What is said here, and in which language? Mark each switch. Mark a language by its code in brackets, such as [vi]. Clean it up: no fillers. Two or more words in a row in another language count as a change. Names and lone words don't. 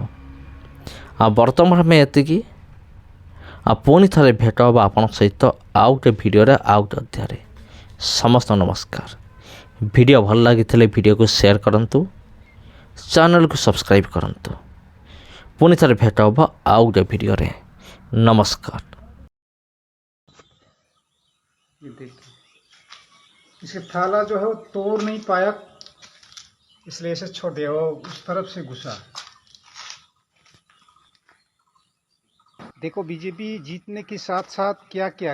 [or] ଆଉ ବର୍ତ୍ତମାନ ଆମେ ଏତିକି, ଆଉ ପୁଣି ଥରେ ଭେଟ ହେବ ଆପଣଙ୍କ ସହିତ ଆଉ ଗୋଟେ ଭିଡ଼ିଓରେ, ଆଉ ଗୋଟେ ଅଧ୍ୟାୟରେ। ସମସ୍ତ ନମସ୍କାର। ଭିଡ଼ିଓ ଭଲ ଲାଗିଥିଲେ ଭିଡ଼ିଓକୁ ସେୟାର କରନ୍ତୁ, ଚ୍ୟାନେଲକୁ ସବସ୍କ୍ରାଇବ୍ କରନ୍ତୁ। ପୁଣି ଥରେ ଭେଟ ହେବ ଆଉ ଗୋଟେ ଭିଡ଼ିଓରେ। ନମସ୍କାର। [hi] ये देखिए, इसका थाला जो है वो तोड़ नहीं पाया, इसलिए इसे छोड़ दिया, वो उस तरफ से घुसा। देखो बीजेपी जीतने के साथ साथ क्या किया।